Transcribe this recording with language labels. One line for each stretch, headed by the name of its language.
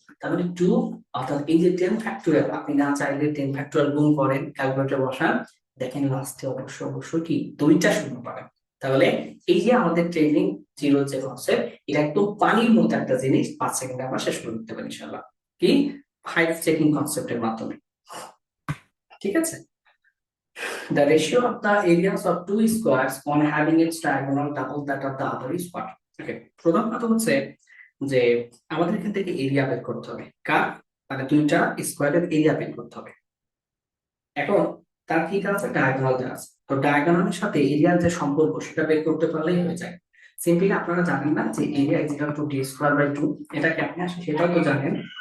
Bangla: তার মানে 2, অর্থাৎ এই যে 10 ফ্যাক্টোরিয়াল, আপনি না চাইলে 10 ফ্যাক্টোরিয়াল গুণ করেন, ক্যালকুলেটর বসান, দেখেন লাস্টে অবশ্যই কি 2টা শূন্য পাবেন। তাহলে এই যে আমাদের ট্রেনিং জিরো যে কনসেপ্ট, এটা একদম পানির মতো একটা জিনিস, 5 সেকেন্ডে আমরা শেষ করে দিতে পারি ইনশাআল্লাহ। কি? 5 চেকিং কনসেপ্টের মাধ্যমে। ঠিক আছে,
English: the ratio of the areas of two squares on having its diagonal double that of the other is what?
Bangla: Okay, প্রথম কথা হচ্ছে যে আমাদের এখান থেকে এরিয়া বের করতে হবে। কার? মানে দুইটা স্কোয়ারের এরিয়া বের করতে হবে। এখন তার কি কাজ আছে? ডায়াগোনাল দেওয়া আছে। তো ডায়াগোনালের সাথে এরিয়ার যে সম্পর্ক সেটা বের করতে পারলেই হয়ে যায়। সিম্পলি আপনারা জানেন না যে
English: area is equal to D square by 2,
Bangla: এটা কেমনে আসে সেটাও তো জানেন।